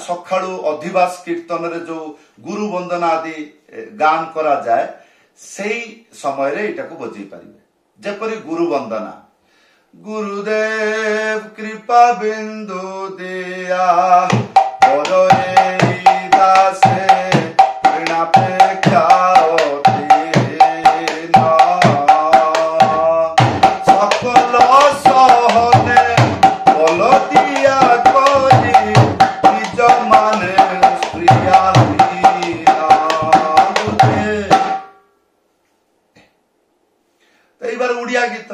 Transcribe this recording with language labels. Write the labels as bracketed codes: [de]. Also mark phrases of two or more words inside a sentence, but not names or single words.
[or] ସକାଳୁ ଅଧିବାସ କୀର୍ତ୍ତନରେ ଯୋଉ ଗୁରୁ ବନ୍ଦନା ଆଦି ଗାନ କରାଯାଏ, ସେଇ ସମୟରେ ଏଇଟାକୁ ବଜେଇ ପାରିବେ। ଯେପରି ଗୁରୁ ବନ୍ଦନା, ଗୁରୁଦେବ କୃପା ବିନ୍ଦୁ ଦିଆ [bn] ଦାସେ সকল সহনে বল দিয়া করি নিজ মানে এইবার উড়িয়া গীত।